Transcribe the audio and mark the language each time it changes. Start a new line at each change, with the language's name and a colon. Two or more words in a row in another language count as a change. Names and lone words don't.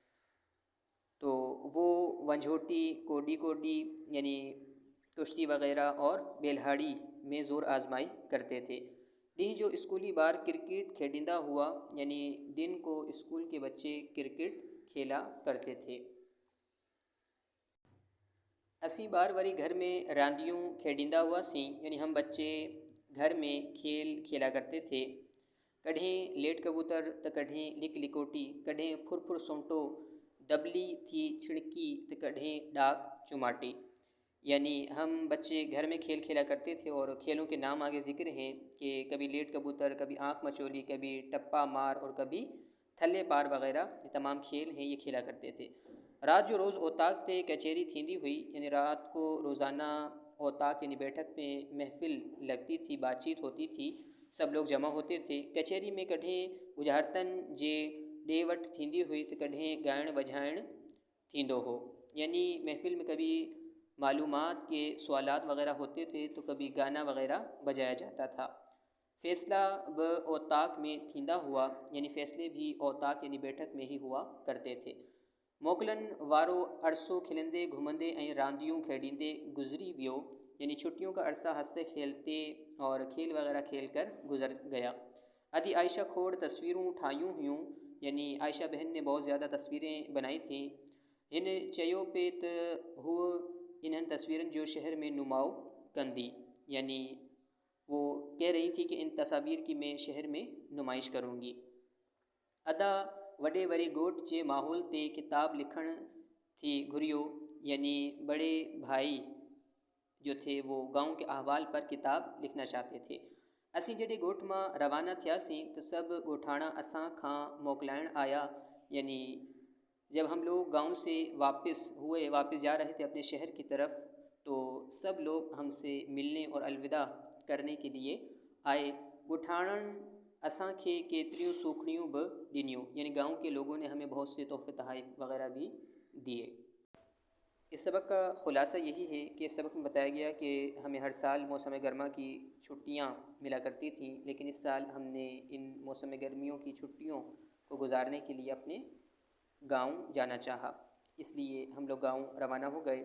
Urdu: تو وہ ونجھوٹی، کوڈی کوڈی یعنی کشتی وغیرہ اور بیلہاڑی میں زور آزمائی کرتے تھے.
Sindhi: ॾींहुं जो स्कूली बार क्रिकेट खेॾींदा हुआ,
Urdu: یعنی دن کو اسکول کے بچے کرکٹ کھیلا کرتے تھے.
Sindhi: असी बार वरी घर में रांदियूं खेॾींदा हुआसीं,
Urdu: یعنی ہم بچے گھر میں کھیل کھیلا کرتے تھے.
Sindhi: कॾहिं लेट कबूतर त कॾहिं लिक लिकोटी, कॾहिं फुरफुर सोंटो, दबली थी छिड़की तो कढ़े डाक चुमाटी,
Urdu: یعنی ہم بچے گھر میں کھیل کھیلا کرتے تھے. اور کھیلوں کے نام آگے ذکر ہیں کہ کبھی لیٹ کبوتر، کبھی آنکھ مچولی، کبھی ٹپہ مار اور کبھی تھلے پار وغیرہ، یہ تمام کھیل ہیں یہ کھیلا کرتے تھے.
Sindhi: रात जो रोज़ औताक ते कचहरी थींदी हुई,
Urdu: یعنی رات کو روزانہ اوطاق یعنی بیٹھک میں محفل لگتی تھی، بات چیت ہوتی تھی، سب لوگ جمع ہوتے تھے.
Sindhi: कचहरी में कॾहिं बुझारतन जे ॾे वठि थींदी हुई तो कॾहिं ॻाइण वॼाइण थींदो हो,
Urdu: یعنی محفل میں کبھی معلومات کے سوالات وغیرہ ہوتے تھے تو کبھی گانا وغیرہ بجایا جاتا تھا.
Sindhi: फ़ैसला ब औताक में थींदा हुआ,
Urdu: یعنی فیصلے بھی اوطاق یعنی بیٹھک میں ہی ہوا کرتے تھے.
Sindhi: मोकलन वारो अरसो खिलंदे घुमंदे ऐं रांदियूं खेॾींदे गुज़री वियो,
Urdu: یعنی چھٹیوں کا عرصہ ہنستے کھیلتے اور کھیل وغیرہ کھیل کر گزر گیا.
Sindhi: अदी आयशा खोड़ तस्वीरूं ठाहियूं हुयूं,
Urdu: یعنی عائشہ بہن نے بہت زیادہ تصویریں بنائی تھی.
Sindhi: इन चयो पे त हूअ इन्हनि तस्वीरनि जो शहर में नुमाओ कंदी,
Urdu: یعنی وہ کہہ رہی تھی کہ ان تصویر کی میں شہر میں نمائش کروں گی.
Sindhi: अदा वॾे वरी ॻोठ जे माहौल ते किताब लिखण थी घुरियो,
Urdu: یعنی بڑے بھائی جو تھے وہ گاؤں کے احوال پر کتاب لکھنا چاہتے تھے.
Sindhi: असी जॾहिं ॻोठ मां रवाना थियासीं तो सब ॻोठाणा असां खां मोकलाइण आया,
Urdu: یعنی جب ہم لوگ گاؤں سے واپس جا رہے تھے اپنے شہر کی طرف، تو سب لوگ ہم سے ملنے اور الوداع کرنے کے لیے آئے.
Sindhi: ॻोठाणनि असांखे केतिरियूं सूखड़ियूं बि ॾिनियूं,
Urdu: یعنی گاؤں کے لوگوں نے ہمیں بہت سے تحفے تحف وغیرہ بھی دیے. اس سبق کا خلاصہ یہی ہے کہ اس سبق میں بتایا گیا کہ ہمیں ہر سال موسم گرما کی چھٹیاں ملا کرتی تھیں، لیکن اس سال ہم نے ان موسم گرمیوں کی چھٹیوں کو گزارنے کے لیے اپنے گاؤں جانا چاہا، اس لیے ہم لوگ گاؤں روانہ ہو گئے.